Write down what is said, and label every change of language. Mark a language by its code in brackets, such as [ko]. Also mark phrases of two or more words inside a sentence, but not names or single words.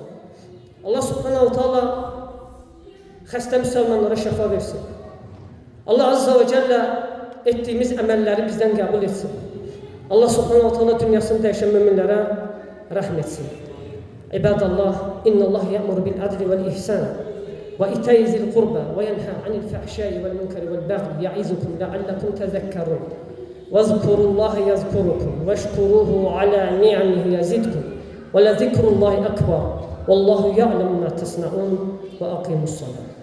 [ar] الله سبحانه وتعالى [az] xəstə müsəlmanlara şəfa versin. [ar] الله عز وجل [az] etdiyimiz əməlləri bizdən qəbul etsin. [ar] الله سبحانه وتعالى [az] dünyasını dəyişən möminlərə rəhm etsin. [ar] عباد الله، إن الله يأمر بالعدل والإحسان وإيتاء ذي القربى وينهى عن الفحشاء والمنكر والبغي يعظكم لعلكم تذكرون. واذكروا الله يذكركم واشكروه على نعمه يزدكم ولذكر الله أكبر. والله يعلم ما تصنعون وأقم الصلاة.